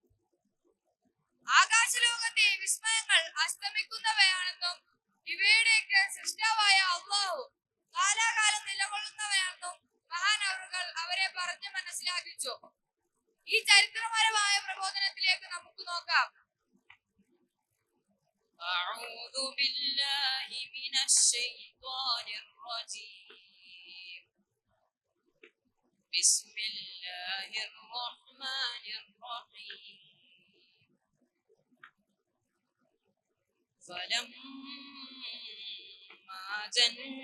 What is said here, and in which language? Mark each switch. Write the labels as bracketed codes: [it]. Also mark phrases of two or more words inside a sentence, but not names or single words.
[ml] ആകാശലോകത്തെ വിസ്മയങ്ങൾ അസ്തമിക്കുന്നവയാണെന്നും ഇവയുടെയൊക്കെ സൃഷ്ടാവായ അല്ലാഹു കാലാകാലം നിലകൊള്ളുന്നവയാണെന്നും മഹാനവറുകൾ അവരെ പറഞ്ഞു മനസ്സിലാക്കിച്ചു. ഈ ചരിത്രപരമായ പ്രബോധനത്തിലേക്ക് നമുക്ക് നോക്കാം. [ar] أعوذ بالله من الشيطان الرجيم بسم الله الرحمن الرحيم فلما جن